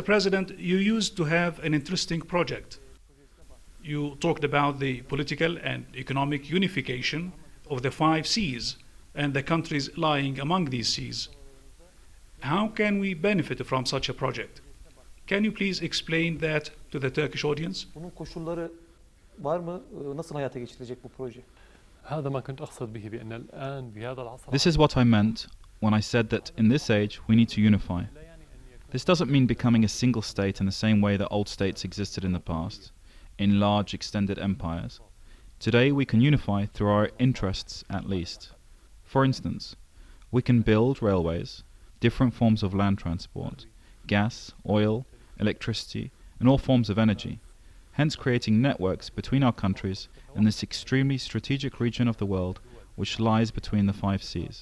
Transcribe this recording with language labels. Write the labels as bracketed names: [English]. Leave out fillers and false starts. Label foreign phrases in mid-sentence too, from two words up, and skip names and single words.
[English] President, you used to have an interesting project. You talked about the political and economic unification of the 5 seas and the countries lying among these seas. How can we benefit from such a project? Can you please explain that to the Turkish audience? [Turkish] Bunun koşulları var mı? Nasıl hayata geçirilecek bu proje? [Arabic] هذا ما كنت أقصد به بأن الآن بهذا العصر. [English] This is what I meant when I said that in this age we need to unify. This doesn't mean becoming a single state in the same way that old states existed in the past, in large extended empires. Today we can unify through our interests at least. For instance, we can build railways, different forms of land transport, gas, oil, electricity, and all forms of energy, hence creating networks between our countries in this extremely strategic region of the world which lies between the 5 seas.